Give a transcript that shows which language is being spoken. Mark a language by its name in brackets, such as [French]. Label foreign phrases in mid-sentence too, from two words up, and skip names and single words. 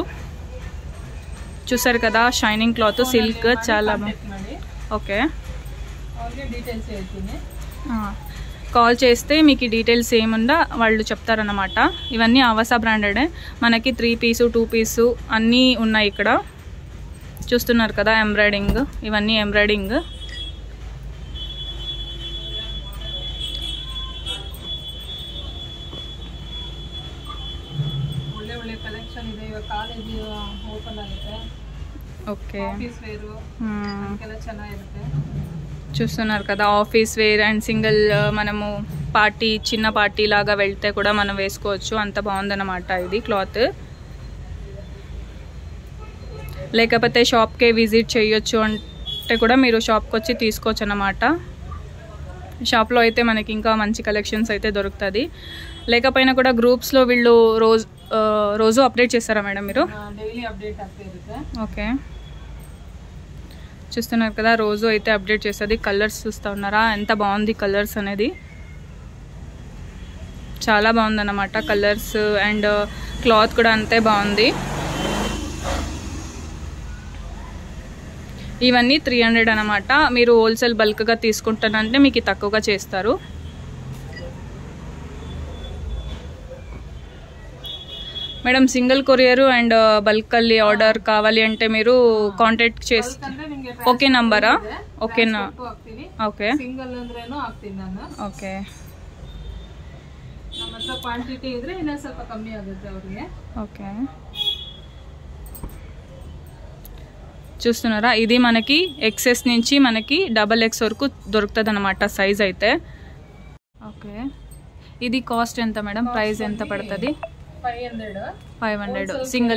[Telugu] చూసారు కదా, [English] shining cloth, [Telugu] సిల్క్ చాలా ఓకే. కాల్ చేస్తే మీకు డీటెయిల్స్ ఏముందా వాళ్ళు చెప్తారన్నమాట. ఇవన్నీ ఆవాసా బ్రాండెడే, మనకి 3 పీసు 2 పీసు అన్నీ ఉన్నాయి ఇక్కడ. చూస్తున్నారు కదా, ఎంబ్రాయిడింగ్, ఇవన్నీ ఎంబ్రాయిడింగ్. [Kannada] ಒಳ್ಳೆ ಒಳ್ಳೆ ಕಲೆಕ್ಷನ್ ಇದೆ. ಇವಾಗ [English] college open [Kannada] ಆಗಿದೆ. [Telugu] ఓకే, [English] office wear [Kannada] ಎಲ್ಲ ಚೆನ್ನಾಗಿರುತ್ತೆ. [Telugu] చూస్తున్నారు కదా, [English] office wear [Telugu] అండ్ సింగిల్ మనము పార్టీ, చిన్న పార్టీ లాగా వెళ్తే కూడా మనం వేసుకోవచ్చు. అంత బాగుందన్నమాట ఇది క్లాత్. లేకపోతే షాప్కే విజిట్ చేయొచ్చు అంటే కూడా మీరు షాప్కి వచ్చి తీసుకోవచ్చు అన్నమాట. షాప్లో అయితే మనకి ఇంకా మంచి కలెక్షన్స్ అయితే దొరుకుతుంది. లేకపోయినా కూడా గ్రూప్స్లో వీళ్ళు రోజు అప్డేట్ చేస్తారా మేడం మీరు? [English] daily update [Kannada] ಆಗ್ತಾ ಇರುತ್ತೆ. [Telugu] ఓకే, చూస్తున్నారు కదా, రోజు అయితే అప్డేట్ చేస్తుంది. కలర్స్ చూస్తూ ఉన్నారా ఎంత బాగుంది కలర్స్ అనేది, చాలా బాగుందన్నమాట కలర్స్. అండ్ క్లాత్ కూడా అంతే బాగుంది. ఇవన్నీ 300 అన్నమాట. మీరు హోల్సేల్ బల్క్గా తీసుకుంటానంటే మీకు తక్కువగా చేస్తారు. మేడం [English] single courier [Telugu] అండ్ బల్క్ ಅಲ್ಲಿ ఆర్డర్ కావాలి అంటే మీరు కాంటాక్ట్ చేసి ఓకే నంబరా? ఓకేనా? ఓకే [Kannada] ಸಿಂಗಲ್ ಅಂದ್ರೇನು ಹಾಕ್ತೀನಿ ನಾನು. [Telugu] ఓకే [Kannada] ನಮ್ಮ ಹತ್ರ ಕ್ವಾಂಟಿಟಿ ಇದ್ರೆ ಇನ್ನೂ ಸ್ವಲ್ಪ ಕಮ್ಮಿ ಆಗುತ್ತೆ ಅವ್ರಿಗೆ. [Telugu] ఓకే చూస్తున్నారా, ఇది మనకి XS నుంచి మనకి XXX వరకు దొరుకుతుంది అనమాట సైజ్ అయితే. ఓకే ఇది కాస్ట్ ఎంత మేడం? ప్రైస్ ఎంత పడుతుంది? 500 సింగిల్